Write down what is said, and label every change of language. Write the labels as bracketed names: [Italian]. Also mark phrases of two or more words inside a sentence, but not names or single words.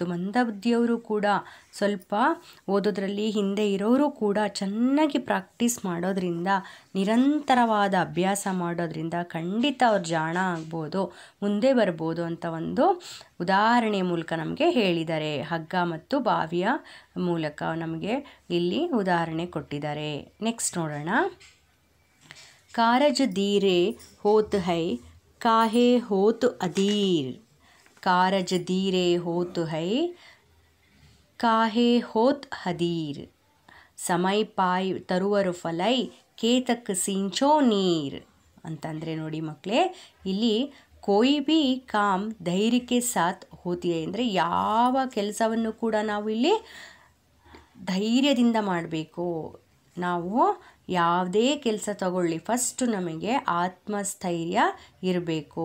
[Kannada] ಮಂದಬುದ್ಧಿಯವರು ಕೂಡ ಸ್ವಲ್ಪ ಓದೋದ್ರಲ್ಲಿ ಹಿಂದೆ ಇರೋರು ಕೂಡ ಚೆನ್ನಾಗಿ ಪ್ರಾಕ್ಟೀಸ್ ಮಾಡೋದ್ರಿಂದ, ನಿರಂತರವಾದ ಅಭ್ಯಾಸ ಮಾಡೋದ್ರಿಂದ ಖಂಡಿತ ಅವ್ರು ಜಾಣ ಆಗ್ಬೋದು, ಮುಂದೆ ಬರ್ಬೋದು ಅಂತ ಒಂದು ಉದಾಹರಣೆಯ ಮೂಲಕ ನಮಗೆ ಹೇಳಿದ್ದಾರೆ. ಹಗ್ಗ ಮತ್ತು ಬಾವಿಯ ಮೂಲಕ ನಮಗೆ ಇಲ್ಲಿ ಉದಾಹರಣೆ ಕೊಟ್ಟಿದ್ದಾರೆ. ನೆಕ್ಸ್ಟ್ ನೋಡೋಣ. [Hindi] कारज धीरे होत है काहे होत अधीर. कारज धीरे होत है काहे होत अधीर. समय पाय तरुवर फलै केतक सींचो नीर [Kannada] ಅಂತಂದರೆ ನೋಡಿ ಮಕ್ಕಳೇ, ಇಲ್ಲಿ [Hindi] कोई भी काम [Kannada] ಧೈರ್ಯಕ್ಕೆ ಸಾಥ್ ಹೋತಿದೆ ಅಂದರೆ ಯಾವ ಕೆಲಸವನ್ನು ಕೂಡ ನಾವು ಇಲ್ಲಿ ಧೈರ್ಯದಿಂದ ಮಾಡಬೇಕು. ನಾವು ಯಾವುದೇ ಕೆಲಸ ತಗೊಳ್ಳಿ, ಫಸ್ಟು ನಮಗೆ ಆತ್ಮಸ್ಥೈರ್ಯ ಇರಬೇಕು.